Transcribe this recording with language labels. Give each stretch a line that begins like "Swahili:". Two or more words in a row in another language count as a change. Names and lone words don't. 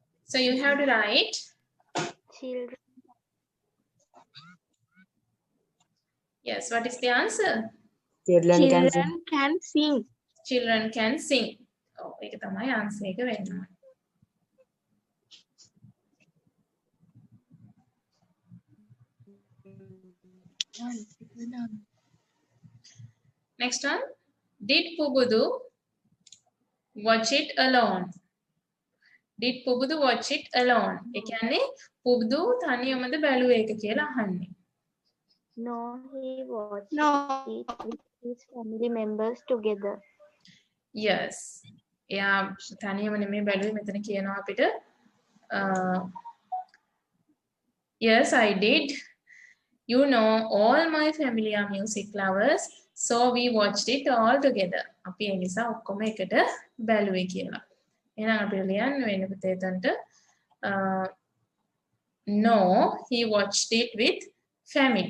English: So you have to write Children. yes. What is the answer? Children can sing. Children can sing. Children can sing.
Sinhala: Oh, ඒක තමයි answer එක වෙන්න ඕනේ.
English: Next one. Did Pubudu watch it alone? Did Pubudu watch it alone?
Sinhala: ඒ කියන්නේ පුබුදු තනියමද බැලුවේ ඒක කියලා අහන්නේ.
English: No, he watched No. it with his family members together. Yes.
Sinhala: එයා තනියම නෙමෙයි බැලුවේ මෙතන කියනවා අපිට
English: yes, I did. You know, all my family are music lovers, so we watched it all together.
Sinhala: අපි ඒ නිසා ඔක්කොම එකට බැලුවේ කියලා. එහෙනම් අපිට ලියන්න වෙන්නේ පුතේ එතනට
English: no, he watched it with family.